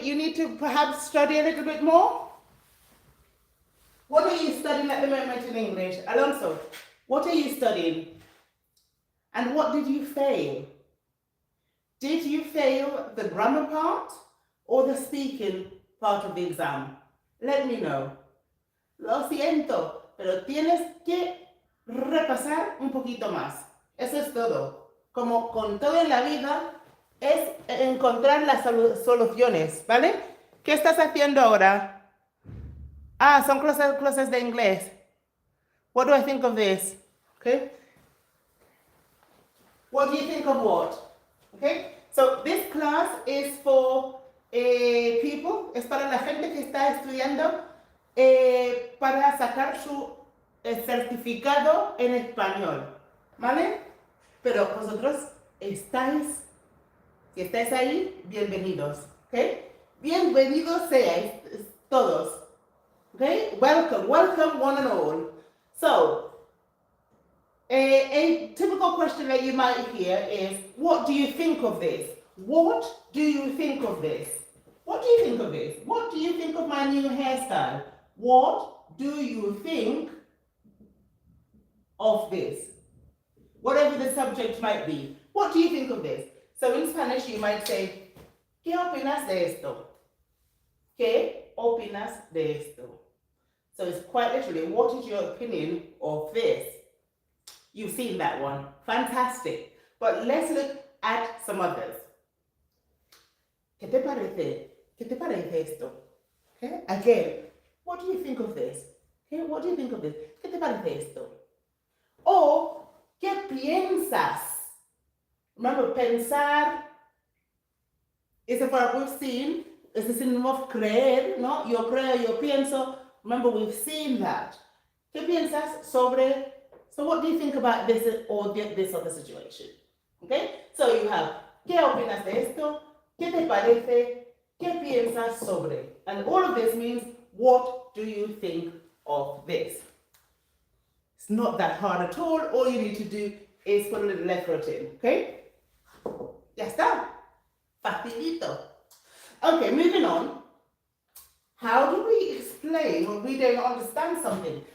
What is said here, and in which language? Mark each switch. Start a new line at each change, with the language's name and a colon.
English: You need to perhaps study a little bit more. What are you studying at the moment in English? Alonso, what are you studying? And what did you fail? Did you fail the grammar part or the speaking part of the exam? Let me know.
Spanish: Lo siento, pero tienes que repasar un poquito más. Eso es todo. Como con todo en la vida, es encontrar las soluciones, ¿vale? ¿Qué estás haciendo ahora? Ah, son clases de inglés.
English: What do I think of this? Okay. What do you think of what? Okay. So this class is for people,
Spanish: es para la gente que está estudiando para sacar su certificado en español, ¿vale? Pero vosotros estáis, si estáis ahí, bienvenidos, ¿ok? Bienvenidos seáis todos, ¿ok?
English: Welcome one and all. So, a typical question that you might hear is, what do you think of this? What do you think of this? What do you think of this? What do you think of my new hairstyle? What do you think of this? Whatever the subject might be. What do you think of this? So in Spanish you might say,
Spanish: ¿qué opinas de esto? ¿Qué opinas de esto?
English: So it's quite literally, what is your opinion of this? You've seen that one. Fantastic. But let's look at some others.
Spanish: ¿Qué te parece? ¿Qué te parece esto?
English: Okay? Again, what do you think of this? Okay? What do you think of this?
Spanish: ¿Qué te parece esto? Or, ¿qué piensas?
English: Remember, pensar is a verb we've seen. It's a synonym of creer, ¿no?
Spanish: Yo creo, yo pienso.
English: Remember, we've seen that.
Spanish: ¿Qué piensas sobre?
English: So what do you think about this or this other situation? Okay? So you have,
Spanish: ¿qué opinas de esto? ¿Qué te parece? ¿Qué piensas sobre?
English: And all of this means, what do you think of this? It's not that hard at all. All you need to do is put a little effort in, okay?
Spanish: Ya está. Facilito.
English: Okay, moving on. How do we explain when we don't understand something?